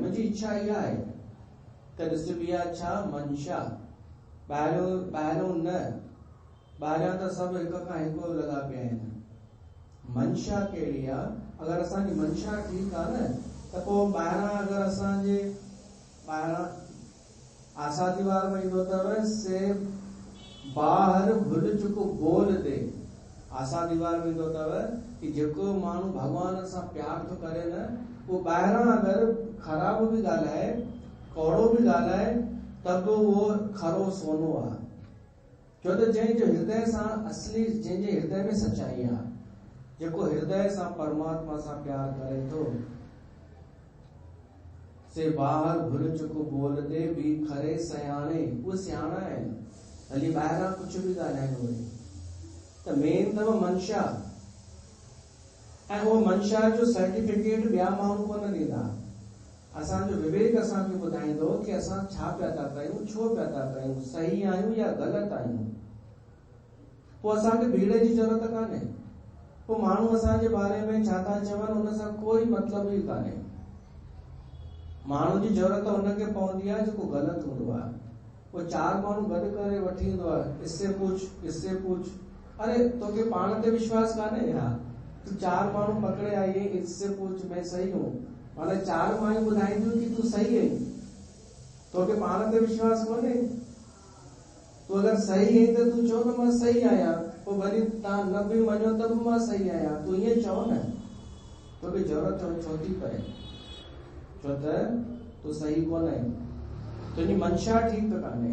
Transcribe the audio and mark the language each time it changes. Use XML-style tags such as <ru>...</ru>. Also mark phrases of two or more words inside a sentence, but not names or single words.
<sd>मुंहिंजी इच्छा इहा आहे त ॾिसबी आहे छा मंशा, ॿाहिरियों न, ॿाहिरियां त सभु हिक खां हिकु लॻा पिया आहिनि। मंशा कहिड़ी आहे? अगरि असांजी मंशा ठीकु आहे न त पोइ ॿाहिरां अगरि असांजे ॿाहिरां आसा दीवार में ईंदो अथव से ॿाहिरि भुल चुको बोल दे। आसा दीवार में ईंदो अथव कि जेको माण्हू भॻवान सां प्यार थो करे न, उहो ॿाहिरां अगरि ख़राब बि ॻाल्हाए, कौड़ो बि ॻाल्हाए, त बि उहो खरो सोनो आहे। छो त जंहिंजो हृदय सां असली, जंहिंजे हृदय में सच्चाई आहे, जेको हृदय सां परमात्मा सां प्यार करे थो, से ॿाहिरि भुल चुको बोल दे बि खरे सयाणे। उहे सियाणा आहिनि, हली ॿाहिरां कुझु बि ॻाल्हाइनि उहे। त मेन अथव मंशा, ऐं उहो मंशा जो सर्टिफिकेट ॿिया माण्हू कोन ॾींदा। असांजो विवेक असांखे ॿुधाईंदो कि असां छा पिया था कयूं, छो पिया था कयूं, सही आहियूं या ग़लति आहियूं। पोइ असांखे भीड़ जी ज़रूरत कान्हे। पोइ माण्हू असांजे बारे में छा था चवनि उन सां कोई मतिलबु ई कान्हे। माण्हू जी ज़रूरत हुनखे पवंदी आहे जेको ग़लति हूंदो आहे। पोइ चार माण्हू गॾु करे वठी ईंदो आहे,</sd> <hi>इससे पूछ,</hi> <sd>अरे तोखे पाण ते विश्वास कान्हे या?</sd> <hi>तू चार माण्हू पकड़े आई है, इससे पूछ मैं सही हूँ,</hi> <sd>माना चार माण्हू ॿुधाईंदियूं कि तू सही आहीं, तोखे पाण ते विश्वास कोन्हे। तू अगरि सही आहीं त तू चओ न मां सही आहियां, पोइ वरी तव्हां न बि मञो त बि मां सही आहियां, तू ईअं चओ न। तोखे ज़रूरत छो थी पए? छो त तू सही कोन आहीं, तुंहिंजी मंशा ठीकु कान्हे।</sd>